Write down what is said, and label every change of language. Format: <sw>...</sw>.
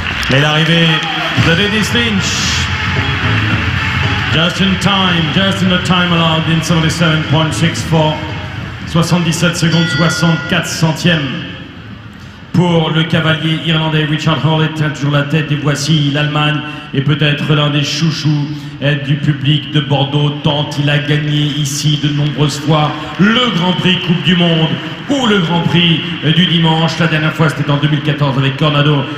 <fr>Et l'arrivée de Dennis Lynch.</fr> <en>Just in the time allowed in 77.64.</en> <fr>77 secondes 64 centièmes pour le cavalier irlandais Richard Hawley, toujours la tête. Et voici l'Allemagne et peut-être l'un des chouchous du public de Bordeaux, tant il a gagné ici de nombreuses fois le Grand Prix Coupe du Monde ou le Grand Prix du dimanche. La dernière fois c'était en 2014 avec Cornado.</fr>